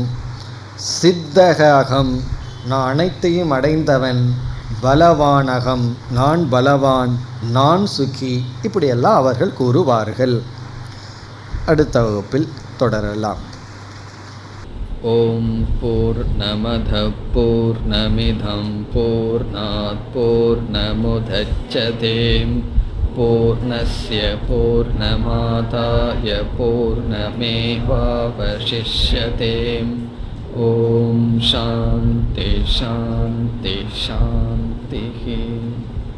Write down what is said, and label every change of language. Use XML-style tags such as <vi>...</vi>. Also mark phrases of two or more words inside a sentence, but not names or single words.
<ta>சித்தக அகம், நான் அனைத்தையும் அடைந்தவன். பலவானகம், நான் பலவான், நான் சுகி, இப்படியெல்லாம் அவர்கள் கூறுவார்கள். அடுத்த வகுப்பில் தொடரலாம்.</ta> <sa>ओम् पूर्णमदः पूर्णमिदम् पूर्णात् पूर्णमुदच्यते पूर्णस्य पूर्णमादाय पूर्णमेवावशिष्यते. ओम् शान्तिः शान्तिः शान्तिः.</sa>